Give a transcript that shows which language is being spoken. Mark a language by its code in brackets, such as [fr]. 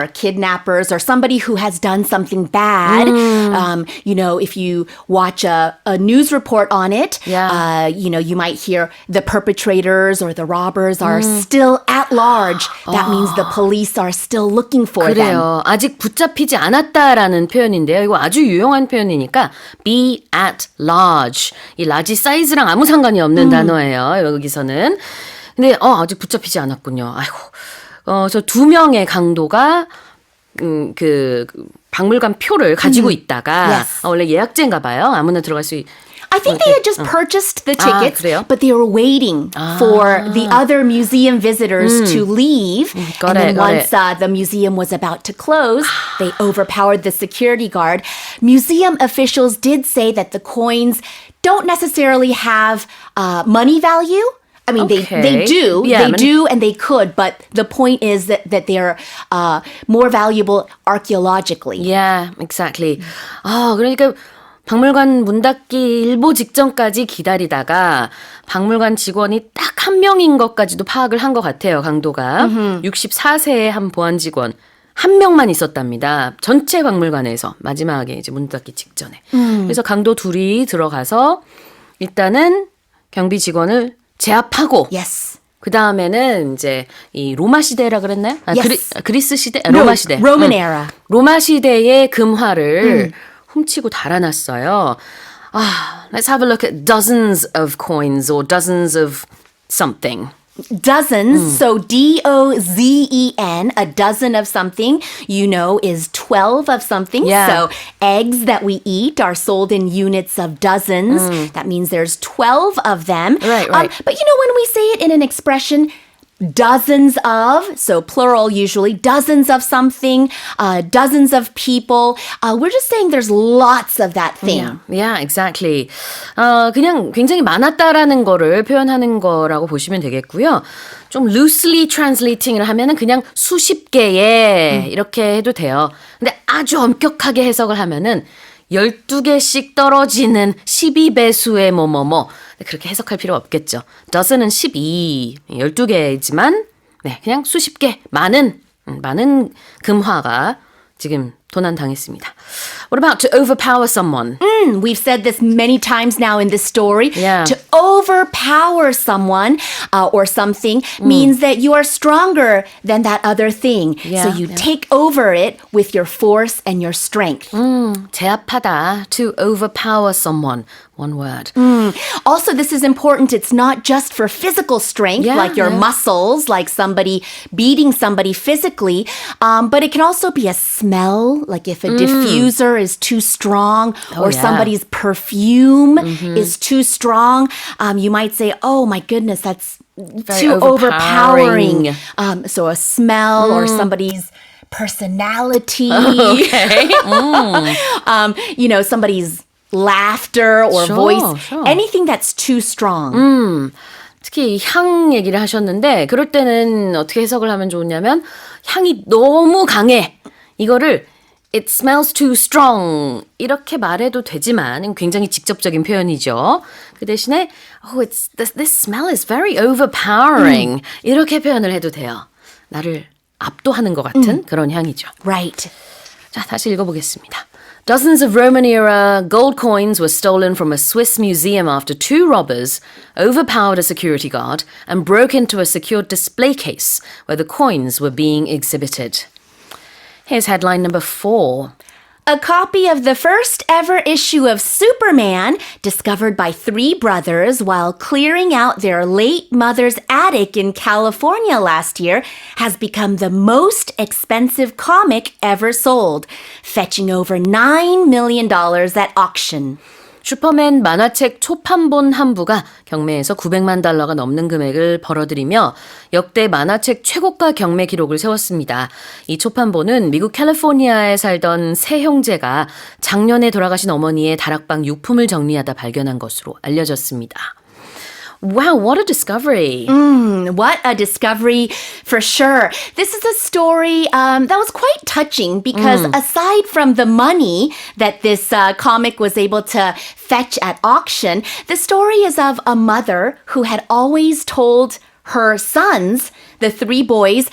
[en] or kidnappers or somebody who has done something bad. If you watch a news report on it, you might hear the perpetrators or the robbers are still at large. That means the police are still looking for them. [ko] 그래요. 아직 붙잡히지 않았다라는 표현인데요. 이거 아주 유용한 표현이니까 [en] be at large. [ko] 이 large 사이즈랑 아무 상관이 없는 단어예요. 여기서는. 근데 아직 붙잡히지 않았군요. 아이고. 저 두 명의 강도가 그 박물관 표를 가지고 있다가 [en] Yes. [ko] 원래 예약제인가 봐요. 아무나 들어갈 수 [en] I think they had just purchased the tickets, [ko] 그래요? [en] but they were waiting for the other museum visitors to leave. Got and then it, got once the museum was about to close, they overpowered the security guard. Museum officials did say that the coins don't necessarily have money value. I mean, Okay. they do. Yeah, they do and they could, but the point is that they're more valuable archaeologically. Yeah, exactly. [ko] 그러니까 박물관 문 닫기 일보 직전까지 기다리다가 박물관 직원이 딱 한 명인 것까지도 파악을 한 것 같아요, 강도가. 64세의 한 보안 직원. 한 명만 있었답니다. 전체 박물관에서 마지막에 이제 문 닫기 직전에. 그래서 강도 둘이 들어가서 일단은 경비 직원을 제압하고 [en] Yes. [ko] 그 다음에는 이제 이 로마 시대라 그랬나요? [en] Yes. [ko] 그리스 시대? 로마 시대. [en] Roman era. [ko] 로마 시대의 금화를 훔치고 달아났어요. [en] Let's have a look at dozens of coins or dozens of something. Dozens, so DOZEN, a dozen of something, is 12 of something. Yeah. So eggs that we eat are sold in units of dozens. That means there's 12 of them. Right. But when we say it in an expression, dozens of, so plural usually, dozens of something, dozens of people, we're just saying there's lots of that thing. Yeah, exactly. [ko] 그냥 굉장히 많았다라는 거를 표현하는 거라고 보시면 되겠고요. 좀 [en] loosely translating [ko] 을 하면은 그냥 수십 개의 이렇게 해도 돼요. 근데 아주 엄격하게 해석을 하면은 12개씩 떨어지는 12배수의 뭐뭐뭐. 그렇게 해석할 필요 없겠죠. dozen은 12, 12개지만 네, 그냥 수십 개, 많은 금화가 지금 도난당했습니다. [en] What about to overpower someone? We've said this many times now in this story. Yeah. To overpower someone or something means that you are stronger than that other thing. So you take over it with your force and your strength. 제압하다, to overpower someone. One word. Also, this is important. It's not just for physical strength, Yeah, like your yeah. muscles, like somebody beating somebody physically, but it can also be a smell, like if a diffuser odor is too strong or yeah. somebody's perfume is too strong, you might say, oh my goodness, that's too overpowering. So a smell or somebody's personality, Okay. somebody's laughter or Sure, voice, sure. anything that's too strong. [ko] 특히 향 얘기를 하셨는데 그럴 때는 어떻게 해석을 하면 좋으냐면 향이 너무 강해. [en] 이거를 It smells too strong. [ko] 이렇게 말해도 되지만 굉장히 직접적인 표현이죠. 그 대신에 [en] this smell is very overpowering. [ko] 이렇게 표현을 해도 돼요. 나를 압도하는 것 같은 그런 향이죠. [en] Right. [ko] 자, 다시 읽어보겠습니다. [en] Dozens of Roman-era gold coins were stolen from a Swiss museum after two robbers overpowered a security guard and broke into a secured display case where the coins were being exhibited. Here's headline number 4. A copy of the first ever issue of Superman, discovered by three brothers while clearing out their late mother's attic in California last year, has become the most expensive comic ever sold, fetching over $9 million at auction. [ko] 슈퍼맨 만화책 초판본 한 부가 경매에서 900만 달러가 넘는 금액을 벌어들이며 역대 만화책 최고가 경매 기록을 세웠습니다. 이 초판본은 미국 캘리포니아에 살던 세 형제가 작년에 돌아가신 어머니의 다락방 유품을 정리하다 발견한 것으로 알려졌습니다. [en] Wow, what a discovery. What a discovery for sure. This is a story that was quite touching because aside from the money that this comic was able to fetch at auction, the story is of a mother who had always told her sons, the three boys,